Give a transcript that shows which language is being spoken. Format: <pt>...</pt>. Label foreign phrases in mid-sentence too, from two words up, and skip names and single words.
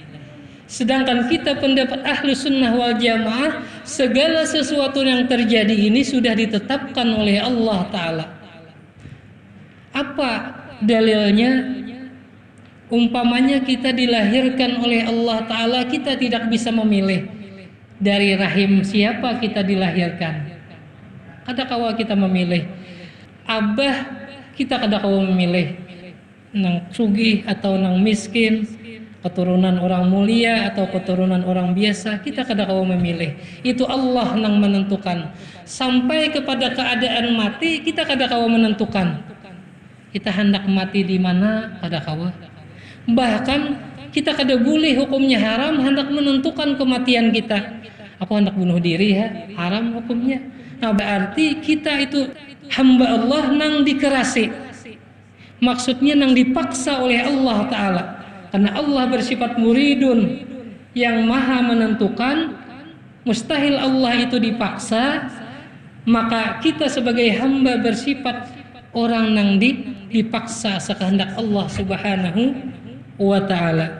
<id>Sedangkan kita pendapat</id> <ar>ahlu sunnah wal jamaah,</ar> <id>segala sesuatu yang terjadi ini sudah ditetapkan oleh Allah Ta'ala. Apa dalilnya? Umpamanya kita dilahirkan oleh Allah Ta'ala, kita tidak bisa memilih dari rahim siapa kita dilahirkan.</id> <bjn>Kada kawa kita memilih. Abah kita kada kawa memilih nang sugih atau nang miskin, keturunan orang mulia atau keturunan orang biasa, kita kada kawa memilih.</bjn> <id>Itu Allah yang menentukan. Sampai kepada keadaan mati kita</id> <bjn>kada kawa menentukan. Kita hendak mati di mana kada kawa.</bjn> <id>Bahkan kita kada boleh, hukumnya haram hendak menentukan kematian kita.</id> <bjn>Aku hendak bunuh diri, ya haram hukumnya. Nah berarti kita itu hamba Allah nang dikerasi.</bjn> <id>Maksudnya nang dipaksa oleh Allah Ta'ala. Karena Allah bersifat muridun yang maha menentukan, mustahil Allah itu dipaksa. Maka kita sebagai hamba bersifat orang nang dipaksa sekehendak Allah</id> <ar>Subhanahu wa ta'ala.</ar>